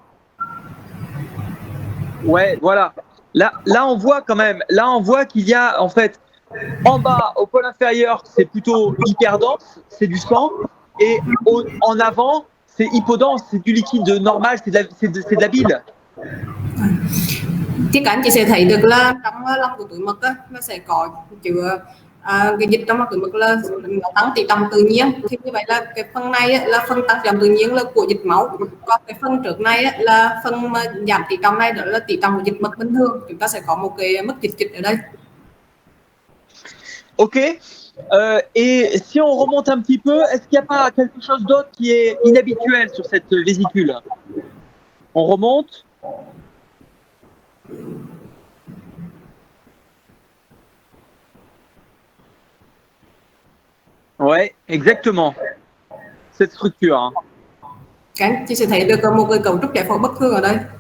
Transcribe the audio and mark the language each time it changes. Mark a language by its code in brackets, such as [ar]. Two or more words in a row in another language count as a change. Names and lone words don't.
[fr] Ouais, voilà. Là, on voit quand même. Là, on voit qu'il y a en fait en bas, au pôle inférieur, c'est plutôt hyperdense, c'est du sang, et en avant, c'est hypodense, c'est du liquide normal, c'est de la bile. [vi] Thì các anh chị sẽ thấy được là trong lòng của túi mật á, nó sẽ có chứa cái dịch trong lòng túi mật là nó tăng tỷ trọng tự nhiên. Thì như vậy là cái phần này á, là phần tăng tỷ trọng tự nhiên là của dịch máu, còn cái phần trước này á, là phần mà giảm tỷ trọng này đó là tỷ trọng của dịch mật bình thường. Chúng ta sẽ có một cái mức dịch ở đây. Ok. [fr] Et si on remonte un petit peu, est-ce qu'il n'y a pas quelque chose d'autre qui est inhabituel sur cette vésicule? On remonte. Ouais, exactement. Cette structure. Hein. [vi] Các anh chị sẽ thấy được một cái cấu trúc giải phẫu bất thường ở đây.